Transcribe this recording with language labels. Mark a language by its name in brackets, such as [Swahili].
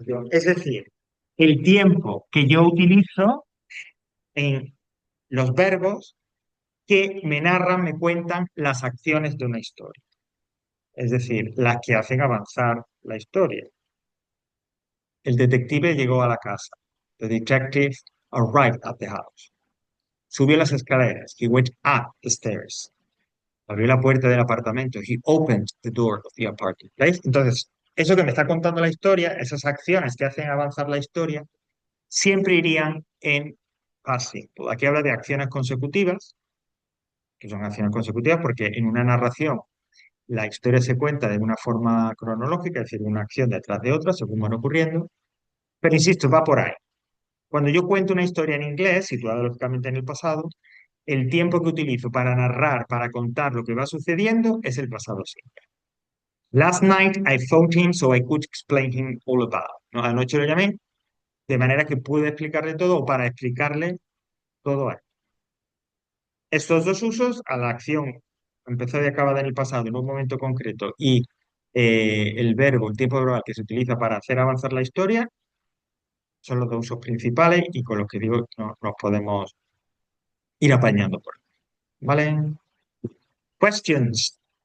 [Spanish] Es decir, el tiempo que yo utilizo en los verbos que me narran, me cuentan las acciones de una historia. Es decir, las que hacen avanzar la historia. El detective llegó a la casa. [English] The detective arrived at the house. [Spanish] Subió las escaleras. [English] He went up the stairs. [Spanish] Abrió la puerta del apartamento. [English] He opened the door of the apartment. [Spanish] ¿Veis? Entonces, eso que me está contando la historia, esas acciones que hacen avanzar la historia, siempre irían en past simple. Aquí habla de acciones consecutivas, que son acciones consecutivas porque en una narración la historia se cuenta de una forma cronológica, es decir, una acción detrás de otra, según van ocurriendo. Pero insisto, va por ahí. Cuando yo cuento una historia en inglés, situada lógicamente en el pasado, el tiempo que utilizo para narrar, para contar lo que va sucediendo, es el pasado simple. [English] Last night I phoned him so I could explain him all about. [Spanish] ¿No? Anoche lo llamé de manera que pude explicarle todo o para explicarle todo a él. Estos dos usos, a la acción empezada y acabada en el pasado en un momento concreto y el verbo, el tiempo verbal que se utiliza para hacer avanzar la historia, son los dos usos principales y con los que digo nos podemos ir apañando por ahí. ¿Vale? Questions.